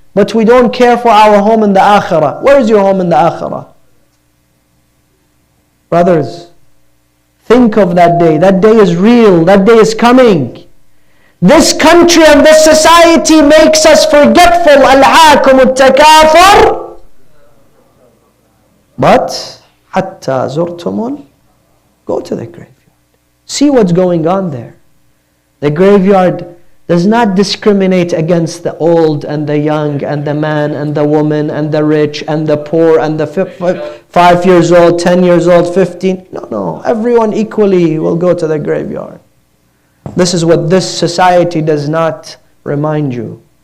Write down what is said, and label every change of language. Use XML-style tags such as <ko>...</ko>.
<en>But we don't care for our home in the Akhirah. Where is your home in the Akhirah? Brothers, think of that day. That day is real. That day is coming. This country and this society makes us forgetful.</en> <ar>أَلْهَاكُمُ التَّكَاثُرُ. But, حَتَّى زُرْتُمُ.</ar> <en>Go to the graveyard. See what's going on there. The graveyard does not discriminate against the old and the young and the man and the woman and the rich and the poor and the 5 years old, 10 years old, 15. No. Everyone equally will go to the graveyard. This is what this society does not remind you.</en>